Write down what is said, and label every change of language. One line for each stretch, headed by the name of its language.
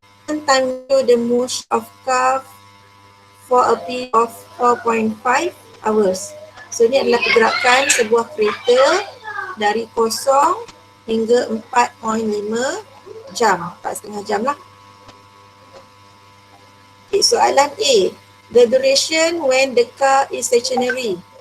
English: Time to the motion of car for a period of 4.5 hours.
Malay: So ini adalah pergerakan sebuah kereta dari kosong hingga 4.5 jam. 4,5 jam lah. Okay, soalan A.
English: The duration when the car is stationary.